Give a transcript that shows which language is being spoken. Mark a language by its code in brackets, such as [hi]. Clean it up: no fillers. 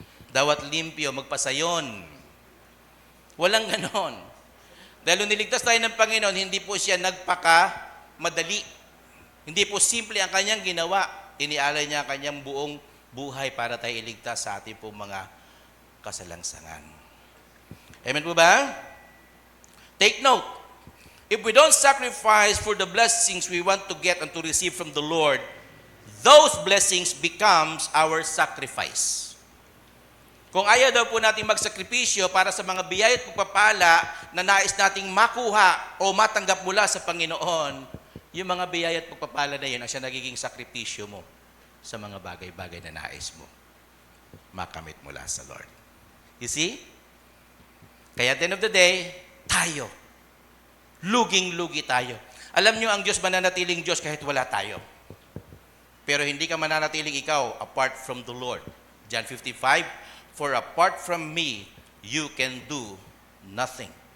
[ceb] Dawat limpyo, magpasayon. [tl] Walang ganon. Dahil nung niligtas tayo ng Panginoon, hindi po siya nagpaka-madali. Hindi po simple ang kanyang ginawa. Inialay niya ang kanyang buong buhay para tayo iligtas sa ating pong mga kasalangsangan. Amen po ba? [en] Take note. If we don't sacrifice for the blessings we want to get and to receive from the Lord, those blessings becomes our sacrifice. [tl] Kung ayaw daw po natin magsakripisyo para sa mga biyaya at pagpapala na nais nating makuha o matanggap mula sa Panginoon, yung mga biyaya at pagpapala na yun ang siya nagiging sakripisyo mo sa mga bagay-bagay na nais mo makamit mula sa Lord. [en] You see? [tl] Kaya [en] at the end of the day, [tl] tayo. Luging-lugi tayo. Alam nyo, ang Diyos mananatiling Diyos kahit wala tayo. Pero hindi ka mananatiling ikaw [en] apart from the Lord. John 55, for apart from me, you can do nothing.